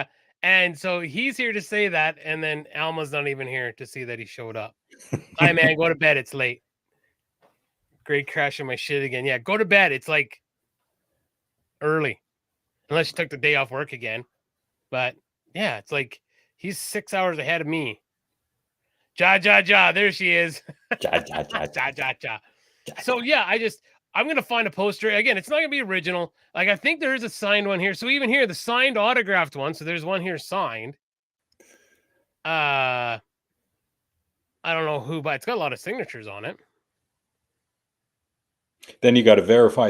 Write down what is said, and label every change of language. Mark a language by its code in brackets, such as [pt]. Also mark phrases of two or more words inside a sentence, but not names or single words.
[en] And so he's here to say that, and then Alma's not even here to see that he showed up. Hi, man. Go to bed. It's late. Great crashing my shit again. Yeah, go to bed. It's like early, unless you took the day off work again. But yeah, it's like he's 6 hours ahead of me. [et] Ja, ja, ja. [en] There she is. [et] Ja, ja, ja, Ja, ja, ja. ja, [en] So [et] ja. [en] yeah, I'm gonna find a poster. Again, it's not gonna be original. Like I think there is a signed one here. So even here, the signed autographed one. So there's one here signed. I don't know who, but it's got a lot of signatures on it. Then you got to verify the